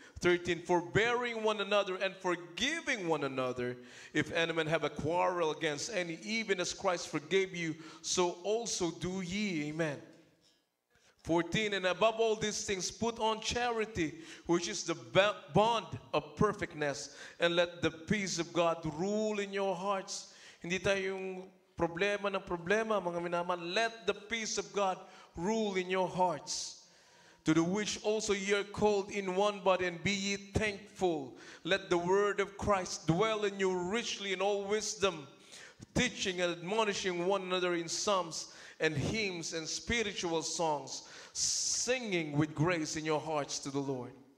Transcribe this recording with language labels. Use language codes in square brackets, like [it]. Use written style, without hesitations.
[en] 13, forbearing one another and forgiving one another, if any man have a quarrel against any, even as Christ forgave you, so also do ye. Amen. 14, and above all these things, put on charity, which is the bond of perfectness, and let the peace of God rule in your hearts. [tl] Hindi tayong problema ng problema, mga minamahal. [en] Let the peace of God rule in your hearts, to the which also ye are called in one body, and be ye thankful. Let the word of Christ dwell in you richly in all wisdom, teaching and admonishing one another in psalms and hymns and spiritual songs, singing with grace in your hearts to the Lord.